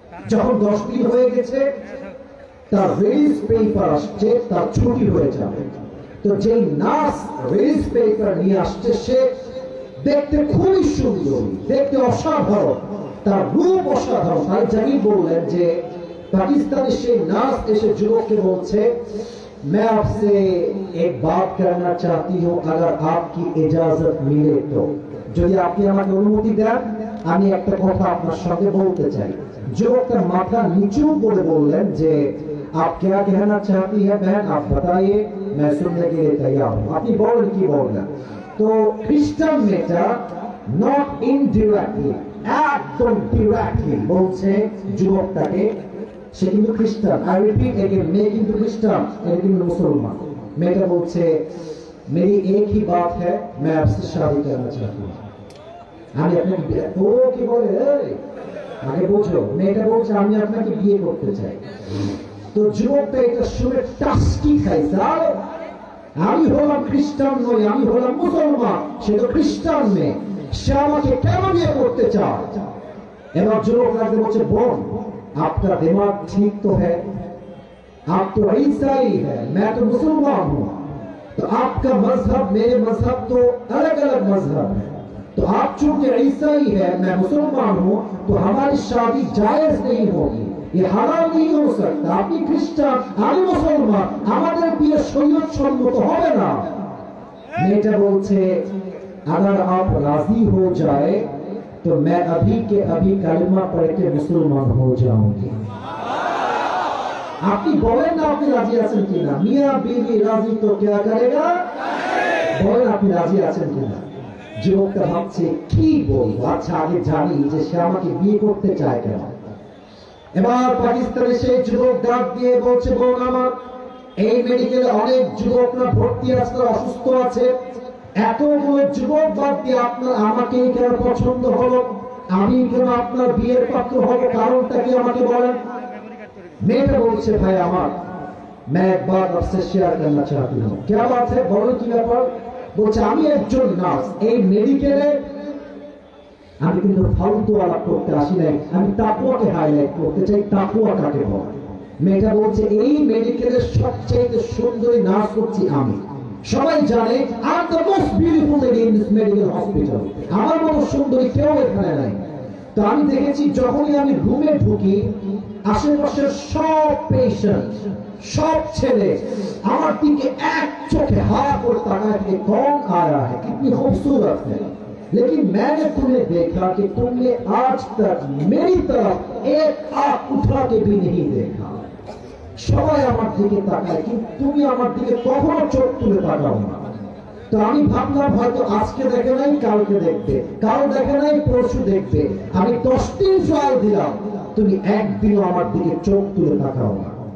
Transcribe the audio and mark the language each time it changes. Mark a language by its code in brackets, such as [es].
[bn] যখন 10 দিন হয়ে গেছে, তার রিলিজ পেপার আসছে, তার ছুটি হয়ে যাবে। তো যেই নার্স রিলিজ পেপার নিয়ে আসছে, সে দেখতে খুবই সুন্দর, দেখতে অসাধারণ, তার রূপ অসাধারণ। তাই জানি বললেন যে পাকিস্তানের সেই নার্স এসে যুবককে বলছে, [hi] मैं आपसे एक बात करना चाहती हूँ, अगर आपकी इजाजत मिले तो। [bn] যদি আপনি আমাকে অনুমতি দেন, আমি একটা কথা আপনার সঙ্গে বলতে চাই। যুবকটা মাথা নিচু করে বললেন যে [hi] आप क्या कहना चाहती है बहन, आप बताइए, मैं सुनने के लिए तैयार हूँ। [bn] আপনি বলেন কি বলবেন। তো খ্রিস্টান মেয়েটা নট ইনডিরেক্টলি, একদম ডিরেক্টলি বলছে যুবকটাকে, সে কিন্তু খ্রিস্টান। [en] I repeat again, [bn] মেয়ে কিন্তু খ্রিস্টান, এটা কিন্তু মুসলমান। মেয়েটা বলছে, [hi] मेरी एक ही बात है, मैं आपसे शादी करना चाहती हूँ। [bn] আমি আপনাকে, ও কি বলে, আগে বোঝো, মেয়েটা বলছে আমি আপনাকে বিয়ে করতে চাই। তো যুবকটা এটা শুনে টাস্কি খাইছে, আরে আমি হলাম খ্রিস্টান নই, আমি হলাম মুসলমান, সে তো খ্রিস্টান মেয়ে, সে আমাকে কেন বিয়ে করতে চায়। এবার যুবক রাখতে বলছে, বোন [hi] आपका दिमाग ठीक तो है, आप तो ईसाई है, मैं तो मुसलमान हूँ, तो आपका मजहब मेरे मजहब तो अलग अलग मजहब है। तो आप चूंकि ईसाई है, मैं मुसलमान हूँ, तो हमारी शादी जायज नहीं होगी, ये हराम नहीं हो सकता। [bn] আপনি খ্রিস্টান, আমি মুসলমান, আমাদের বিয়ে শরীয়ত সম্মত হবে না। [hi] মেয়েটা বলছে, अगर आप राजी हो जाए तो मैं अभी के अभी कलमा पढ़ के मुसलमान हो जाऊंगी। [bn] আপনি বলেন না আপনি রাজি আছেন কিনা। মিয়া বিবি রাজি তো [hi] क्या करेगा, [bn] বলেন আপনি রাজি আছেন কিনা। যুবকটা ভাবছে কি বলবো, আচ্ছা আগে জানি যে সে আমাকে বিয়ে করতে চায় কেন। এবার পাকিস্তানে সেই যুবক ডাক দিয়ে বলছে, বোন আমার, এই মেডিকেলে অনেক যুবকরা ভর্তি আছে, অসুস্থ আছে, এতগুলো যুবক বাদ দিয়ে আপনার আমাকে কেন পছন্দ হলো, আমি কেন আপনার বিয়ের পাত্র হব, কারণটা কি আমাকে বলেন। মেয়েটা বলছে, ভাই আমার, [hi] मैं एक बात आपसे शेयर करना चाहती हूँ। क्या बात है, [bn] বলো কি ব্যাপার। বলছে, আমি একজন নার্স, এই মেডিকেলে আমি কিন্তু ফালতু আলাপ করতে আসি নাই, আমি তাকওয়াকে হাইলাইট করতে চাই, তাকওয়া কাকে বলে। মেয়েটা বলছে, এই মেডিকেলের সবচেয়ে সুন্দরী নার্স হচ্ছি আমি। সবাই জানে [en] I am the most beautiful lady in this medical hospital, [bn] আমার মতো সুন্দরী কেউ এখানে নাই। তো আমি দেখেছি যখনই আমি রুমে ঢুকি, আশেপাশের সব পেশেন্ট, সব ছেলে আমার দিকে এক চোখে হা করে তাকায় থাকে, [hi] कौन आया है, कितनी खूबसूरत है। लेकिन मैंने तुम्हें देखा कि तुमने आज तक मेरी तरफ एक आंख उठा के भी नहीं देखा। [bn] সবাই আমার দিকে তাকায়, কিন্তু তুমি আমার দিকে কখনো চোখ তুলে তাকাও না। তো আমি ভাবলাম হয়তো আজকে দেখে নাই, কালকে দেখবে, কাল দেখে নাই, পরশু দেখবে। আমি 10 দিন ট্রায়াল দিলাম, তুমি একদিনও আমার দিকে চোখ তুলে তাকাও না।